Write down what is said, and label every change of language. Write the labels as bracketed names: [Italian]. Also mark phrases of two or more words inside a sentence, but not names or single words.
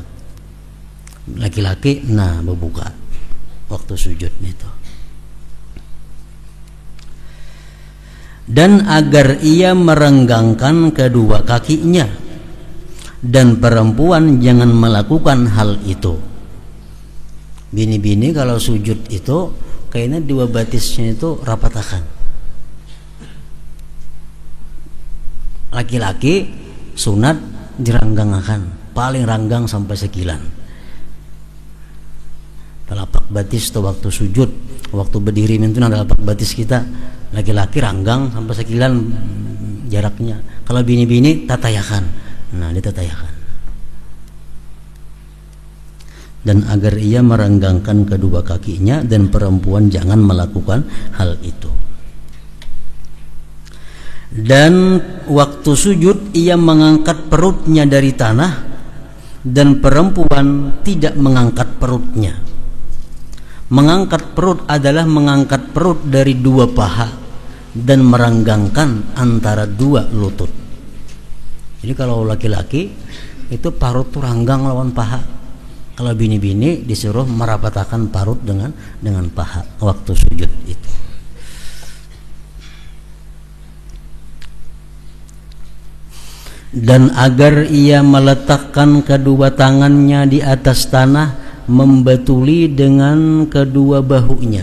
[Indonesian] Laki-laki nah berbuka waktu sujud itu. Dan agar ia merenggangkan kedua kakinya, dan perempuan jangan melakukan hal itu. [Banjar] Bini-bini kalau sujud itu kayaknya dua batisnya itu rapatakan. Laki-laki sunat diranggangakan, paling ranggang sampai sekilan. Telapak batis itu waktu sujud, waktu berdiri itu ada telapak batis kita. Laki-laki ranggang sampai sekilan jaraknya. Kalau bini-bini tatayakan. Nah, ditatayakan. [Indonesian] Dan agar ia merenggangkan kedua kakinya, dan perempuan jangan melakukan hal itu. Dan waktu sujud ia mengangkat perutnya dari tanah, dan perempuan tidak mengangkat perutnya. Mengangkat perut adalah mengangkat perut dari dua paha dan merenggangkan antara dua lutut. [Banjar] Jadi kalau laki-laki itu parut tuh ranggang lawan paha. Kalau bini-bini disuruh merapatakan parut dengan paha waktu sujud itu. [Indonesian] Dan agar ia meletakkan kedua tangannya di atas tanah, membatuli dengan kedua bahunya.